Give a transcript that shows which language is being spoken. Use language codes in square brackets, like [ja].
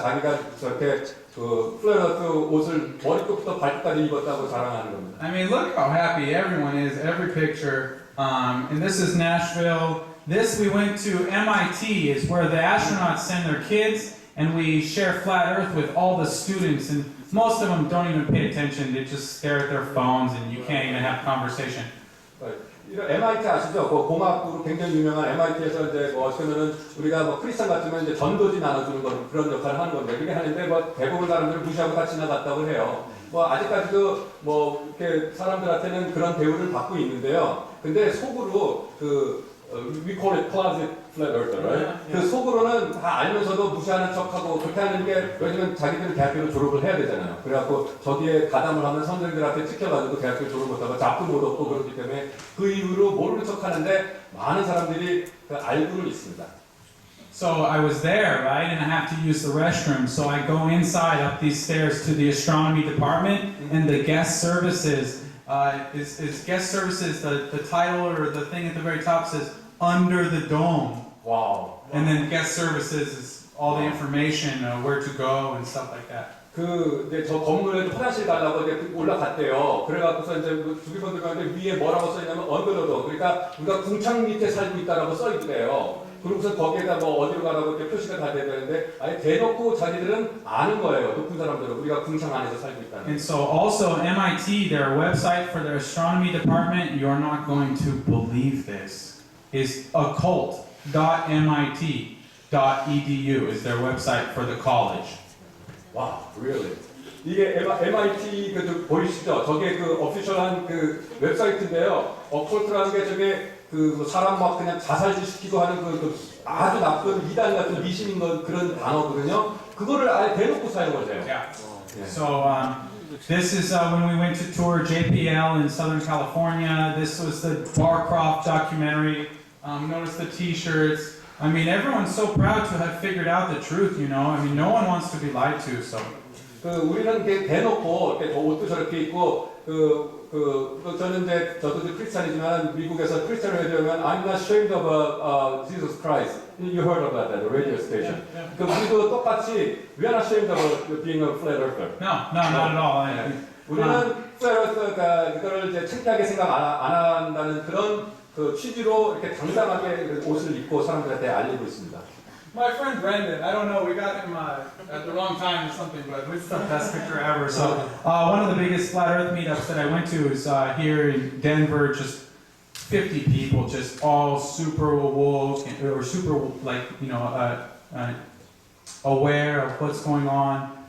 [ko] 자기가 저렇게 그 플래너트 옷을 머리끝부터 발끝까지 입었다고 자랑하는 겁니다. [en] I mean, look how happy everyone is. Every picture. And this is Nashville. This we went to MIT, is where the astronauts send their kids, and we share flat Earth with all the students. And most of them don't even pay attention. They just stare at their phones, and you can't even have conversation. [ko] MIT 아시죠? 그 공학으로 굉장히 유명한 MIT에서 이제 뭐 어쩌면은 우리가 뭐 크리스찬 같으면 이제 전도지 나눠주는 그런 역할을 하는 건데 그게 하는데 뭐 대부분 사람들은 무시하고 다 지나갔다고 해요. 뭐 아직까지도 뭐 이렇게 사람들한테는 그런 대우를 받고 있는데요. 근데 속으로 [en] we call it closet flat earther, right? [ko] 그 속으로는 다 알면서도 무시하는 척하고 그렇게 하는 게 왜냐면 자기들은 대학교를 졸업을 해야 되잖아요. 그래갖고 저기에 가담을 하면 선생들한테 찍혀가지고 대학교 졸업 못하고 잡도 못 얻고 그렇기 때문에 그 이후로 모르는 척하는데 많은 사람들이 그 알고는 있습니다. [en] So I was there, right, and I have to use the restroom. So I go inside up these stairs to the astronomy department, and the guest services is guest services. The title or the thing at the very top says under the dome. [ko] 와우. [en] And then guest services is all the information, where to go and stuff like that. [ko] 이제 저 건물에 화장실 가려고 이제 올라갔대요. 그래갖고서 이제 주기분 들어가는데 위에 뭐라고 써있냐면 언더더도 그러니까 우리가 궁창 밑에 살고 있다라고 써있대요. 그러고서 거기에다 뭐 어디로 가라고 이렇게 표시가 다 돼야 되는데 아예 대놓고 자기들은 아는 거예요. 높은 사람들은 우리가 궁창 안에서 살고 있다는. [en] And so also MIT, their website for their astronomy department, you're not going to believe this, is occult.mit.edu is their website for the college. [ko] 와, [en] really? [ko] 이게 MIT 보이시죠? 저게 그 오피셜한 그 웹사이트인데요. 어컬트라는 게 저게 그 사람 막 그냥 자살질 시키고 하는 그 아주 나쁜 이단 같은 미신인 그런 단어거든요. 그거를 아예 대놓고 사용을 해요. [en] Yeah. So this is when we went to tour JPL in Southern California. This was the Barcroft documentary. Notice the T-shirts. I mean, everyone's so proud to have figured out the truth, you know. I mean, no one wants to be lied to, so. [ko] 우리는 이렇게 대놓고 이렇게 옷도 저렇게 입고 저는 이제 저도 크리스찬이지만 미국에서 크리스찬을 되면 [en] I'm not ashamed of Jesus Christ. You heard about that, the radio station. [ko] 그 우리도 똑같이 [en] we are not ashamed of being a flat earther. No, not at all. [ko] 우리는 flat earth가 그거를 이제 창피하게 생각 안 한다는 그런 그 취지로 이렇게 당당하게 옷을 입고 사람들한테 알리고 있습니다. [en] My friend Brendan, I don't know, we got him at the wrong time or something, but it's the best picture ever. So one of the biggest flat Earth meetups that I went to is here in Denver. Just 50 people, just all super woke or super like aware of what's going on.